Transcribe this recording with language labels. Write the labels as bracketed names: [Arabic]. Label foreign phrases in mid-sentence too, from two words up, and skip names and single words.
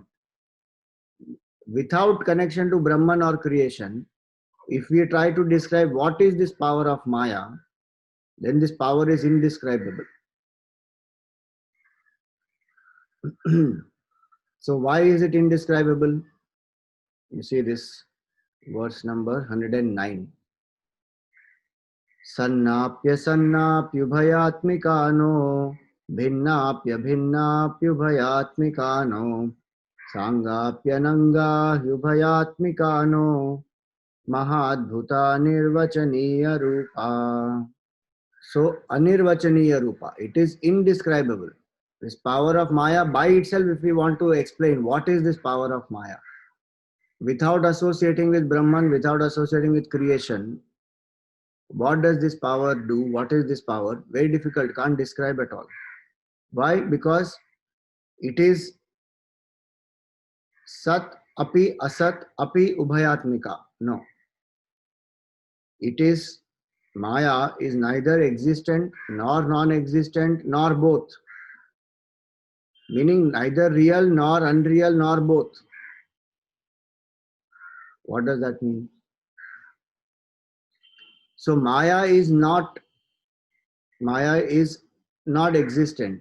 [English] Without connection to Brahman or creation, if we try to describe what is this power of Maya, then this power is indescribable. So why is it indescribable? You see this verse number 109. [Sanskrit] सन्नाप्यसन्नाप्युभयात्मिका नो भिन्नाप्यभिन्नाप्युभयात्मिका नो साङ्गाप्यनङ्गाप्युभयात्मिका नो महाद्भुतानिर्वचनीयरूपा. So अनिर्वचनीय रूपा, [English] it is indescribable. This power of Maya by itself, if we want to explain what is this power of Maya, without associating with Brahman, without associating with creation, what does this power do? What is this power? Very difficult, can't describe at all. Why? Because it is [Sanskrit] सत् अपि असत् अपि उभयात्मिका. [English] No. It is Maya is neither existent nor non-existent nor both. Meaning neither real nor unreal nor both. What does that mean? So Maya is not existent.